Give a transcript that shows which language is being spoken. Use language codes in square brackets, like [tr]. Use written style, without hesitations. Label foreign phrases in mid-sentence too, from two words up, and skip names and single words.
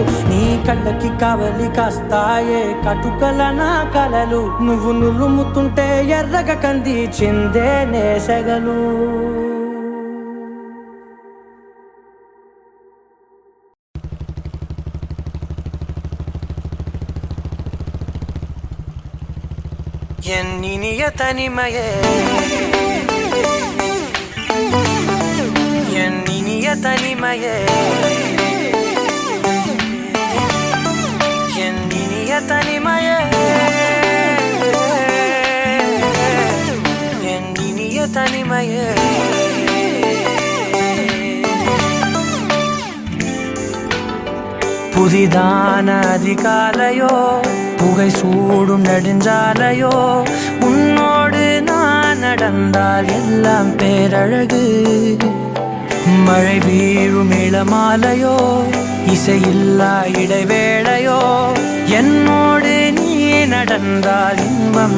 [te] నీ కళ్ళకి కవలి కాస్తాయే కటుకల నా కలలు నువ్వు నులుముతుంటే ఎర్రగ కంది చిందే నేసెగలు [ta] எண்ணினிய தனிமையே எண்ணினிய தனிமையே எண்ணினிய தனிமையே எண்ணினிய தனிமையே புதிதான அதிகாலையோ புகை சூடும் நெடுஞ்சாலையோ உன்னோடு நான் நடந்தால் எல்லாம் பேரழகு மழை வீழும் இளமாலையோ இசையில்லா இடைவேளையோ என்னோடு நீ நடந்தால் இன்பம்